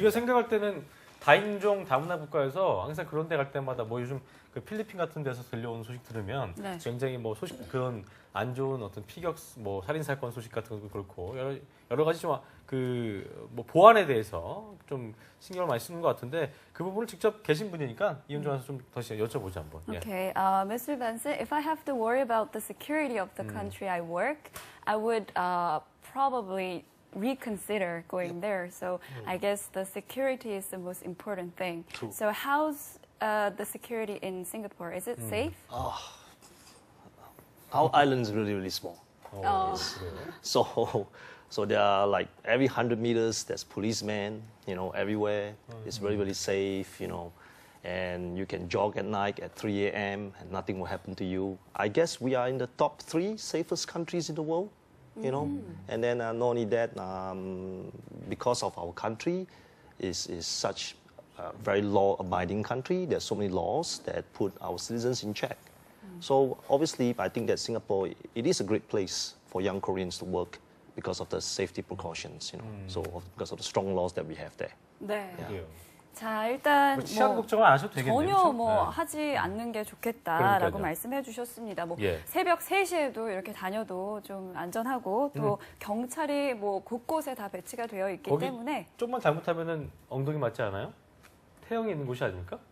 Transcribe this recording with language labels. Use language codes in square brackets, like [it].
[ko] 우리가 생각할 때는 다인종 다문화 국가에서 항상 그런 데 갈 때마다 뭐 요즘 그 필리핀 같은 데서 들려오는 소식 들으면 네. 굉장히 뭐 소식 그런 안 좋은 어떤 피격 뭐 살인 사건 소식 같은 것도 그렇고 여러 가지 좀 그 뭐 보안에 대해서 좀 신경을 많이 쓰는 것 같은데 그 부분을 직접 계신 분이니까 이은주 아나운서 좀 다시 여쭤보자 한번. 예. [en] Okay, Mr. Benson, if I have to worry about the security of the country I work, I would probably reconsider going there. So I guess the security is the most important thing. True. So how's the security in Singapore? Is it safe? Our island is really, really small. Oh. So there are like every 100 meters, there's policemen, everywhere. It's very, very safe, and you can jog at night at 3 a.m. and nothing will happen to you. I guess we are in the top 3 safest countries in the world, And then not only that, because of our country is such a very law-abiding country, there's so many laws that put our citizens in check. So obviously, I think that Singapore, it is a great place for young Koreans to work because of the safety precautions, so because of the strong laws that we have there. [ko] 네. 그래요. 자, 일단 뭐 치안 걱정은 안 하셔도 되겠네요. 전혀 그렇죠? 뭐 네. 하지 않는 게 좋겠다라고 그러니까요. 말씀해 주셨습니다. 뭐 예. 새벽 3시에도 이렇게 다녀도 좀 안전하고 또 경찰이 뭐 곳곳에 다 배치가 되어 있기 거기 때문에 좀만 잘못하면은 엉덩이 맞지 않아요? 태형이 있는 곳이 아닙니까?